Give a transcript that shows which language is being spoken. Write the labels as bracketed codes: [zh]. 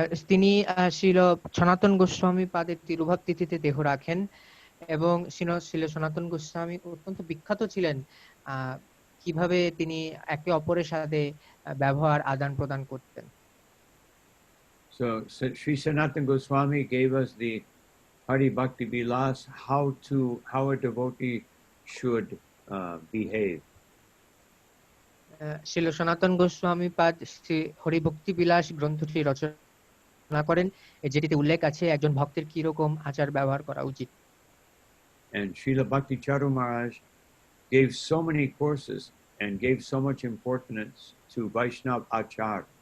[bn] তিনি শ্রীল সনাতন গোস্বামী পাদের তিরুভাব তিথিতে দেহ রাখেন এবং শ্রীল সনাতন গোস্বামী অত্যন্ত বিখ্যাত ছিলেন কিভাবে তিনি একে অপরের সাথে ব্যবহার আদান প্রদান করতেন। [en] So Sri Sanatana Goswami gave us the Hari Bhakti Vilas, how a devotee should behave. [bn] Srila সনাতন গোস্বামী পাদ শ্রী হরিভক্তি বিলাস গ্রন্থটি রচনা করেন, যেটিতে উল্লেখ আছে একজন ভক্তের কি রকম আচার ব্যবহার করা উচিত। [en] And Srila Bhakti Charu Maharaj gave so many courses and gave so much importance to Vaishnav Achar.